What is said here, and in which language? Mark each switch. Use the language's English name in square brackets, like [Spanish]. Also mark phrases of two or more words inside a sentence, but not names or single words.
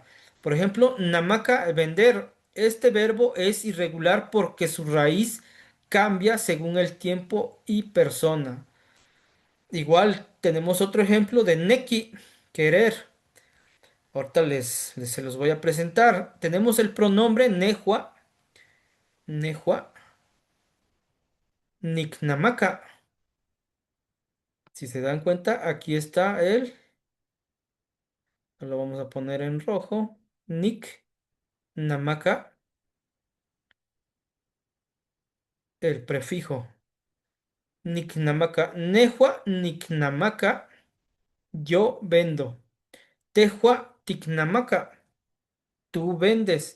[Spanish] Por ejemplo, namaka, vender. Este verbo es irregular porque su raíz cambia según el tiempo y persona. Igual tenemos otro ejemplo de neki, querer. Ahorita se los voy a presentar. Tenemos el pronombre [Classical Nahuatl] nejua, nejua, niknamaka. [Spanish] Si se dan cuenta, aquí está lo vamos a poner en rojo, niknamaka, el prefijo. [Classical Nahuatl] Niknamaka, nejua, niknamaka, [Spanish] yo vendo. [Classical Nahuatl] Tehua, tiknamaka, [Spanish] tú vendes.